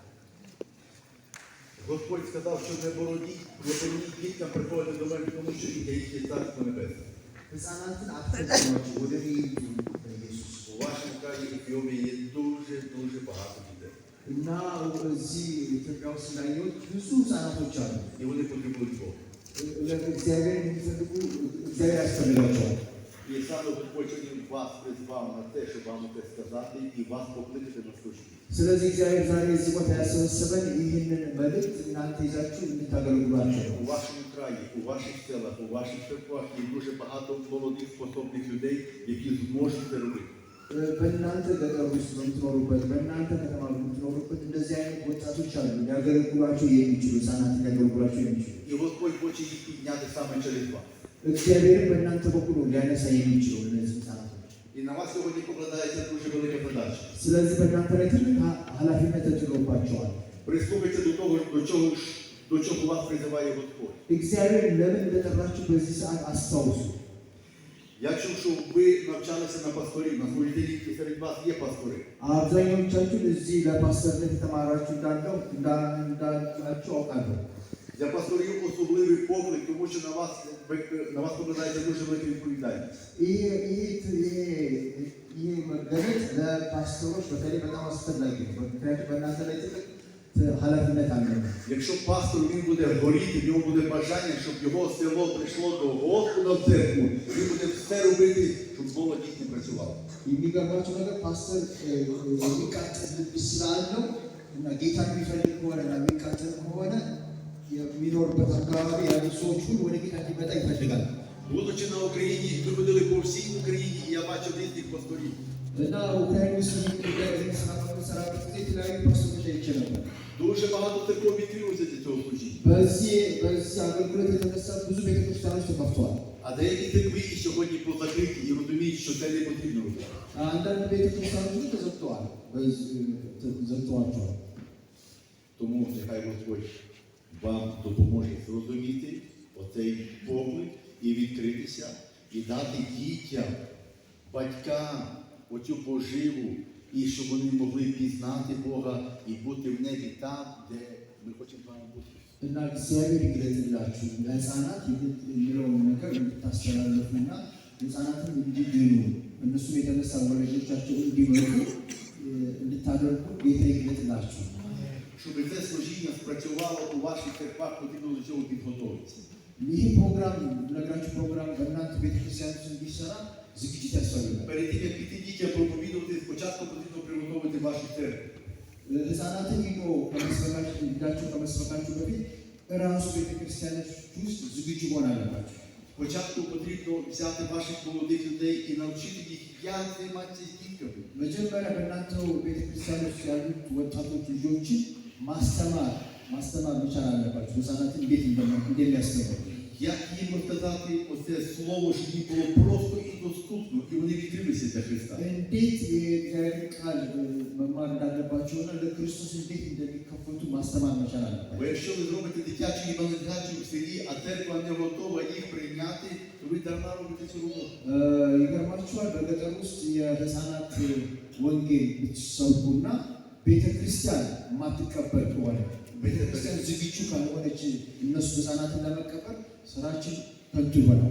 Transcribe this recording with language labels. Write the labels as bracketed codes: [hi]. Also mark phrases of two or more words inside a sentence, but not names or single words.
[uk] Господь сказав, що не бороніть дітям приходити до мене, тому що і їх є Царство Небесне. [am] ሕፃናትን አትከልክሏቸው ወደ እኔ ይምጡ ኢየሱስ [uk] У вашому краї Ефіопії є дуже багато дітей. [am] እና እዚህ ኢትዮጵያ ውስጥ እንዳየሁት ብዙ ሕፃናቶች አሉ። [uk] І вони потребують Бога. [am] እግዚአብሔር የሚፈልጉ እግዚአብሔር ያስፈልጋቸዋል። [uk] І саме Господь сьогодні вас призвав на те, щоб вам це сказати і вас покликати на служіння. [am] ስለዚህ እግዚአብሔር ዛሬ እዚህ ቦታ ያሰበሰበን ይህንን መልእክት እናንተ ይዛችሁ እንድታገለግሏቸው ነው። [uk] У вашому краї, у ваших селах, у ваших церквах є дуже багато молодих, способних людей, які зможуть це робити. [am] በእናንተ ገጠር ውስጥ በምትኖሩበት በእናንተ ከተማ በምትኖሩበት እንደዚህ አይነት ወጣቶች አሉ ሊያገለግሏቸው የሚችሉ ሕፃናት ሊያገለግሏቸው የሚችሉ [uk] І Господь хоче їх підняти саме через вас. [am] እግዚአብሔርን በእናንተ በኩል ሊያነሳ የሚችሉ እነዚህ ሕፃናቶች [uk] І на вас сьогодні покладається дуже велика задача. [am] ስለዚህ በእናንተ ላይ ትልቅ ኃላፊነት ተጥሎባቸዋል። [uk] Прислухайтеся до того, до чого вас призиває Господь. [am] እግዚአብሔር ለምን እንደጠራችሁ በዚህ ሰዓት አስታውሱ። [uk] Я чув, що ви навчалися на пасторів, на служителів, і серед вас є пастори. [am] አብዛኞቻችሁ እዚህ ለፓስተርነት የተማራችሁ እንዳላችሁ አውቃለሁ። [uk] Для пасторів особливий поклик, тому що на вас покладається дуже велика відповідальність. [am] ይህ መገለጥ ለፓስተሮች በተለይ በጣም አስፈላጊ ነው። ምክንያቱም በእናንተ ላይ ትልቅ ኃላፊነት አለ። [uk] Якщо пастор він буде горіти, в нього буде бажання, щоб його село прийшло до Господа в церкву, він буде все робити, щоб молодь не працювала. [am] የሚገርማችሁ ነገር ፓስተር የሚቃጠል ልብ ስላለው እና ጌታ የሚፈልግ ከሆነ እና የሚቃጠል ከሆነ የሚኖርበት አካባቢ ያሉ ሰዎች ሁሉ ወደ ጌታ እንዲመጣ ይፈልጋል። [uk] Будучи на Україні, ми ходили по всій Україні, і я бачив різних пасторів. [am] እና ኡክራይን ውስጥ ሰራበት ጊዜ የተለያዩ ፓስተሮች አይቼ ነበር። [uk] Дуже багато церков відкрилося для цього служіння. [am] በዚህ አገልግሎት የተነሳ ብዙ ቤተክርስቲያኖች ተከፍተዋል። [uk] А деякі церкви і сьогодні позакриті і розуміють, що це не потрібно робити. [am] አንዳንድ ቤተክርስቲያኖች ተዘግተዋል፣ ዘግተዋቸዋል። [uk] Тому нехай Господь вам допоможе зрозуміти оцей поклик і відкритися, і дати дітям, батькам оцю поживу, і щоб вони могли пізнати Бога і бути в небі там, де ми хочемо з вами бути. [am] እና እግዚአብሔር ይግለጥላችሁ ለሕፃናት የሚለውን ነገር እንድታስተላለፉና ሕፃናትን እንዲድኑ እነሱም የተነሳ ወላጆቻቸው እንዲመሩ እንድታደርጉ ጌታ ይግለጥላችሁ። [uk] Щоб це служіння спрацювало у ваших церквах, потрібно до цього підготовитися. [am] ይህ ፕሮግራም ነገራችሁ ፕሮግራም በእናንተ ቤተክርስቲያን ውስጥ እንዲሰራ ዝግጅት ያስፈልጋል። [uk] Перед тим, як піти дітям проповідувати, спочатку потрібно приготувати вашу церкву. [am] ሕፃናትን ሄዶ ከመስበካችሁ በፊት ራሱ ቤተክርስቲያኖች ውስጥ ዝግጁ መሆን አለባቸው። [uk] Спочатку потрібно взяти ваших молодих людей і навчити їх, як займатися з дітками. [am] መጀመሪያ በእናንተው ቤተክርስቲያን ውስጥ ያሉት ወጣቶች ልጆችን ማስተማር መቻል አለባቸው። ሕፃናትን እንዴት እንደሚያስተምሩ [uk] Як їм розказати оце слово, щоб їм було просто і доступно, і вони відкрилися для Христа. [am] እንዴት የእግዚአብሔር ቃል መማር እንዳለባቸውና ለክርስቶስ እንዴት እንደሚከፈቱ ማስተማር መቻል አለባቸው። [uk] Бо якщо ви зробите дитячу євангелізацію в селі, а церква не готова їх прийняти, то ви дарма робите цю роботу. [am] ይገርማችኋል፣ በገጠር ውስጥ የሕፃናት ወንጌል ብትሰብኩና ቤተክርስቲያን የማትቀበል ከሆነ ቤተክርስቲያን ዝግጁ ካልሆነች እነሱ ሕፃናትን ለመቀበል ስራችን ከንቱ ይሆናል።